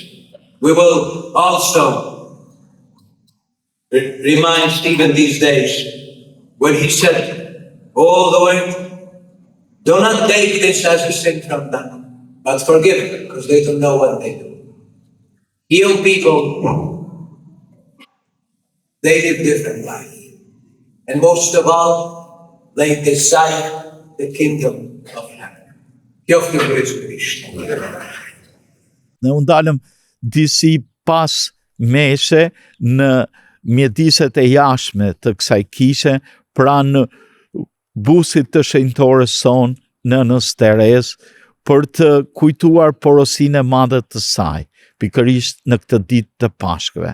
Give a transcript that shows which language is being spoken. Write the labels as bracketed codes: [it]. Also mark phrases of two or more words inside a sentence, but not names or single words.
[en] We will also remind Stephen these days when he said, "Oh Lord, do not take this as a sin from them, but forgive them because they don't know what they do." Heal people, they live different life. And most of all, they desire the kingdom of heaven. [sq] Qoftë Krishti. Ne u ndalëm disi pas meshe në mjediset e jashtme të kësaj kishe, pranë busit të shenjtores son nënës Terez, për të kujtuar porosinë e madhe të saj, pikërisht në këtë ditë të Pashkëve.